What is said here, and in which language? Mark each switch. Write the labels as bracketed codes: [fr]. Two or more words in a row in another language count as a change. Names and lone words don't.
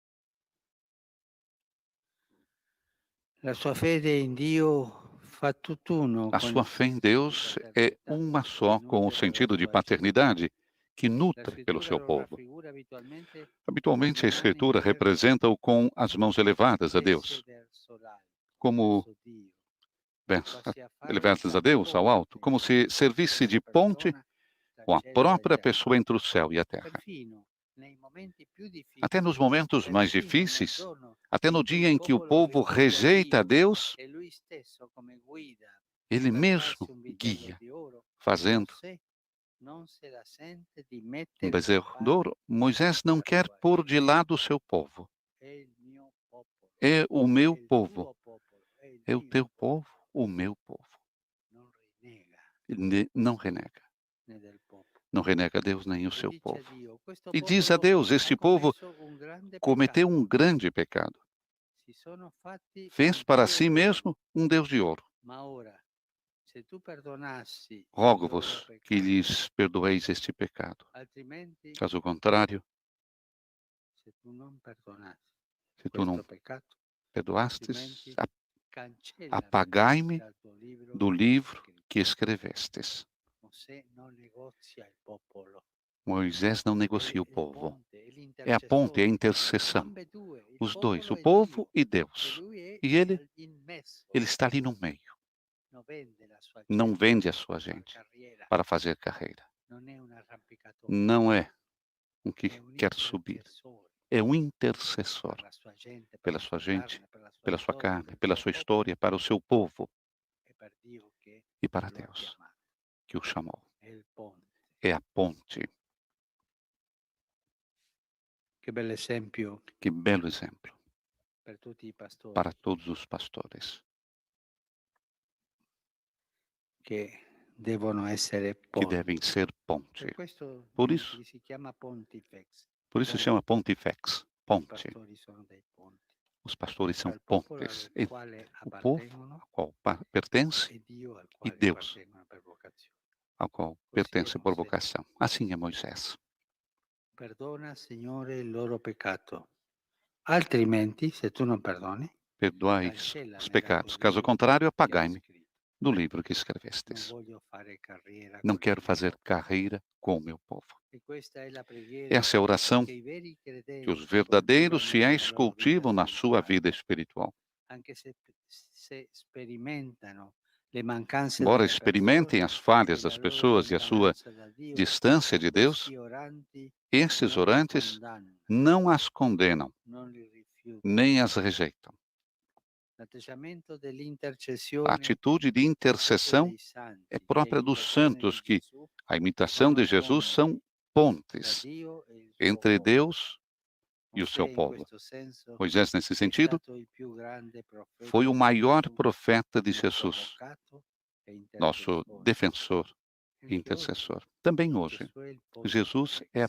[it] La sua fede in Dio fa tutt'uno [pt] A [it] con [pt] sua [it] il [pt] fé em [it] senso di [pt] Deus é [it] paternità [pt] uma [it] che [pt] só com o [it] nutre [pt] sentido [it] la [pt] de [it] sua [pt] paternidade que [it] gente. La [pt] nutre pelo [it] scrittura [pt] seu [it] lo [pt] povo. [it] raffigura abitualmente [pt] Habitualmente, a [it] con le mani [pt] Escritura [it] in terra, [pt] representa-o com as mãos elevadas a [it] tese [pt] Deus, [it] verso l'alto, [pt] como [it] verso Dio, vers- quasi a fare [pt] elevadas a [it] da [pt] Deus ao alto, como se servisse de ponte com a própria pessoa entre o céu e a terra. [it] Perfino nei momenti più [pt] Até nos [it] difficili, [pt] momentos mais [it] perfino nel [pt] difíceis, [it] giorno [pt] até no [it] in cui [pt] dia [it] il [pt] em que o [it] popolo [pt] povo [it] rifiuta [pt] rejeita a [it] Dio [pt] Deus, [it] e lui stesso come guida [pt] ele [it] per [pt] mesmo [it] farsi un vitello [pt] guia, [it] di oro, [pt] fazendo [it] Mosè non se la sente di [pt] um [it] mettere da [pt] bezerro de [it] parte [pt] ouro. Moisés não [it] la [pt] quer [it] sua [pt] pôr [it] gente. [pt] de lado o seu povo. [it] È il mio popolo, [pt] É o [it] è [pt] meu [it] il [pt] povo, [it] tuo popolo, è il [pt] é o [it] mio [pt] teu [it] popolo. [pt] povo, o meu povo. [it] Non rinnega [pt] Não renega. [it] né del popolo. [pt] Não renega a Deus nem o [it] E [pt] seu [it] dice a [pt] povo. [it] Dio, questo [pt] E diz a [it] popolo [pt] Deus: [it] ha [pt] este povo [it] commesso un grande [pt] cometeu [it] peccato. [pt] um grande pecado. [it] Si sono fatti [pt] Fez [it] un [pt] para [it] Dio [pt] si [it] d'oro. [pt] mesmo um Deus de ouro. [it] Ma ora, se tu perdonassi il loro [pt] Rogo-vos que [it] peccato, [pt] lhes perdoeis este pecado. [it] altrimenti, [pt] Caso contrário, [it] se tu non perdonassi [pt] se tu não [it] questo peccato, [pt] perdoastes, [it] cancella [pt] apagai-me [it] dal tuo libro [pt] do livro [it] scritto. [pt] que escrevestes. [it] Mosè non negozia il popolo. [pt] Moisés não [it] È [pt] negocia o [it] il [pt] povo. [it] ponte, è [pt] É a ponte, é a [it] l'intercessore. [pt] intercessão. [it] Ambedue, il [pt] Os dois, [it] popolo [pt] o [it] e [pt] povo [it] Dio. [pt] e [it] E [pt] Deus. [it] lui è [pt] E ele [it] in mezzo. [pt] está ali no meio. [it] Non vende la sua [pt] Não [it] gente [pt] vende a [it] per [pt] sua [it] far [pt] gente [it] carriera. [pt] para fazer carreira. [it] Non è un arrampicatore. [pt] Não é um que [it] È un [pt] quer subir. [it] intercessore [pt] É um intercessor [it] per la sua gente, per [pt] pela [it] la [pt] sua [it] sua [pt] gente, [it] carne, per la sua [pt] pela sua [it] storia, [pt] carne, [it] per il [pt] pela [it] suo [pt] sua [it] popolo [pt] história, para o seu povo [it] e per Dio che [pt] e para [it] lo ha [pt] Deus [it] chiamato. [pt] que o chamou. [it] È il ponte. [pt] É a ponte. [it] Che bell'esempio [pt] Que belo exemplo [it] per tutti i pastori [pt] para todos os pastores [it] che devono essere [pt] que [it] ponti. [pt] devem ser ponte. [it] Per questo [pt] Por isso, [it] si chiama Pontifex. [pt] por isso se [it] Ponte. [pt] chama Pontifex, [it] I [pt] ponte. [it] pastori sono dei ponti. [pt] Os pastores são [it] Tra il popolo [pt] pontes [it] al [pt] entre [it] quale [pt] o povo [it] appartengono [pt] ao qual pertence [it] e Dio al [pt] e [it] quale [pt] Deus [it] appartengono per vocazione. [pt] ao qual [it] Così è [pt] pertence por [it] Mosè. [pt] vocação. Assim é Moisés. [it] Perdona, Signore, il loro peccato. Altrimenti, se tu non perdoni, [pt] Perdoai [it] cancellami [pt] os [it] dal [pt] pecados. [it] tuo [pt] Caso [it] libro [pt] contrário, [it] che hai [pt] apagai-me [it] scritto. [pt] do livro que [it] Non [pt] escrevestes. [it] voglio fare carriera [pt] Não [it] con [pt] quero [it] il mio [pt] fazer [it] popolo. [pt] carreira com o meu povo. [it] E questa è la preghiera [pt] Essa é a oração [it] che i veri [pt] que os [it] credenti [pt] verdadeiros [it] coltivano [pt] fiéis [it] nella loro vita [pt] cultivam na sua [it] spirituale, [pt] vida espiritual. [it] anche se sperimentano le mancanze [pt] Embora [it] delle [pt] experimentem [it] persone [pt] as falhas [it] e [pt] das [it] la loro [pt] pessoas e a sua [it] lontananza da Dio, [pt] distância de Deus, [it] questi oranti [pt] esses [it] non li [pt] orantes [it] condannano, [pt] não as condenam, [it] non li rifiutano. [pt] nem as rejeitam. [it] L'atteggiamento [pt] A [it] dell'intercessione [pt] atitude de [it] è [pt] intercessão [it] dei santi, [pt] é [it] che [pt] própria dos [it] imitazione di [pt] santos que, [it] Gesù, [pt] a imitação de [it] fanno [pt] Jesus, [it] ponte [pt] são [it] tra [pt] pontes [it] Dio e il suo [pt] entre [it] popolo. [pt] Deus e o [it] Mosè [pt] seu [it] in [pt] povo. [it] questo senso [pt] Moisés, nesse [it] è [pt] sentido, [it] stato il più grande profeta [pt] foi o [it] di [pt] maior [it] Gesù, [pt] profeta de [it] nostro [pt] Jesus, [it] avvocato e [pt] nosso [it] intercessore. [pt] defensor e [it] Anche oggi [pt] intercessor. Também hoje, [it] Gesù è il [pt] Jesus é a